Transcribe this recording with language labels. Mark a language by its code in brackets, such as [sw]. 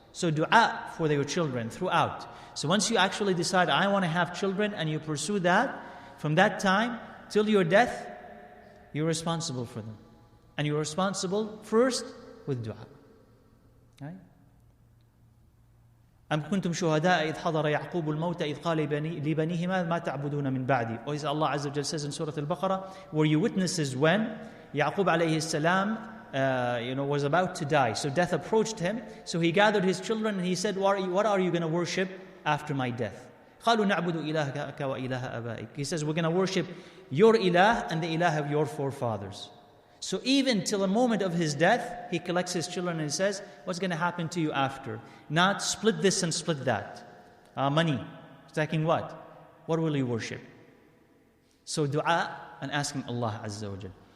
[en] So dua for your children throughout. So once you actually decide, I want to have children, and you pursue that, from that time till your death, you're responsible for them. And you're responsible first with dua. Right? [ar] أم كنتم شهداء إذ حضر يعقوب الموت إذ قال لبنيه ما تعبدون من بعدي. [en] Or Allah Azza wa Jal says in Surah Al-Baqarah, were you witnesses when Yaqub alayhi salam was about to die. So death approached him. So he gathered his children and he said, what are you going to worship after my death? [ar] قالوا نعبد إلهك وإله آبائك. [en] He says, we're going to worship your ilah and the ilah of your forefathers. So even till the moment of his death, he collects his children and he says, what's going to happen to you after? Not split this and split that. Money. Stacking what? What will you worship? So dua and asking Allah Azza wa Jal.